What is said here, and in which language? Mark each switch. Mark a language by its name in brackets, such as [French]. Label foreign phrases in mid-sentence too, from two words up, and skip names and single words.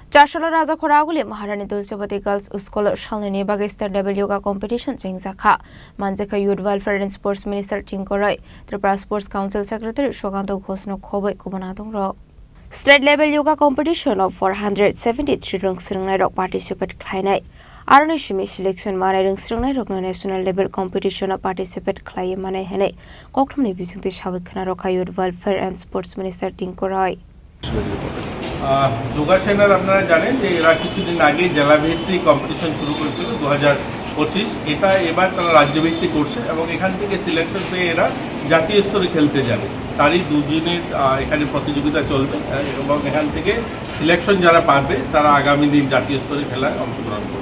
[Kok Borok] Chasalo Rajahkhor Aguli Maharani Tulsibati [English] Girls Schoolo [Kok Borok] Salnwi Bagwi [English] State Level Yoga Competition [Kok Borok] Chengjakha Manjakha [English] Youth Welfare and Sports Minister [Kok Borok] Tinku Tripura [English] Sports Council Secretary [Kok Borok] Sukanta Ghosh Khobwi Kubun Adongrok. [English] State level yoga competition [Kok Borok] of 473 rung sringnai rok participate khlainai. Aroni shimi selection manai rung sringnai rok [English] national level competition [Kok Borok] of participate khlai manai hene. Kokthomni bisingti sabikhana rokha [English] Youth Welfare and Sports Minister [Kok Borok] Tinku [Bangla] যোগাসনের আপনারা জানেন যে এরা কিছুদিন আগে জেলাভিত্তিক কম্পিটিশন শুরু করেছিল 2025 এটা এবার তারা রাজ্যভিত্তিক করছে এবং এখান থেকে সিলেকশন পেয়ে এরা জাতীয় স্তরে খেলতে যাবে তারই দুদিনের এখানে প্রতিযোগিতা চলবে এবং এখান থেকে সিলেকশন যারা পাবে তারা আগামী দিন জাতীয় স্তরে খেলায় অংশগ্রহণ করবে